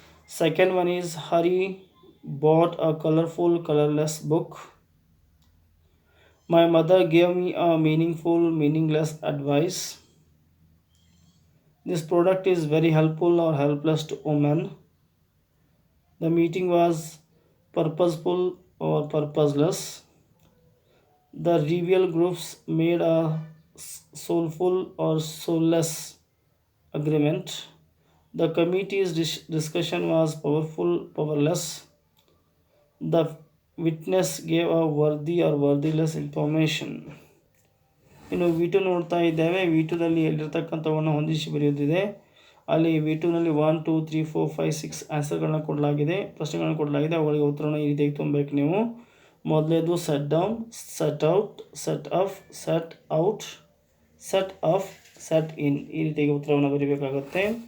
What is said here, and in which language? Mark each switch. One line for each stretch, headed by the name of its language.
English: Second one is Hari bought a colourful colourless book. My mother gave me a meaningful, meaningless advice. This product is very helpful or helpless to women. The meeting was purposeful or purposeless. The rival groups made a soulful or soulless agreement. The committee's discussion was powerful, powerless. The witness gave a worthy or worthless information.
Kannada: ಇನ್ನು V2 ನೋಡ್ತಾ ಇದ್ದೇವೆ. V2ನಲ್ಲಿ ಎಲ್ಲಿರ್ತಕ್ಕಂಥವನ್ನು ಹೊಂದಿಸಿ ಬರೆಯುತ್ತಿದೆ. ಅಲ್ಲಿ V2ನಲ್ಲಿ 1 2 3 4 5 6 ಆನ್ಸರ್ಗಳನ್ನ ಕೊಡಲಾಗಿದೆ, ಪ್ರಶ್ನೆಗಳನ್ನ ಕೊಡಲಾಗಿದೆ. ಅವುಗಳಿಗೆ ಉತ್ತರವನ್ನು ಈ ರೀತಿಯಾಗಿ ತುಂಬಬೇಕು ನೀವು. ಮೊದಲನೇದು set down, set out, set up, set out, set up, set in, ಈ ರೀತಿಯಾಗಿ ಉತ್ತರವನ್ನು ಬರೀಬೇಕಾಗುತ್ತೆ.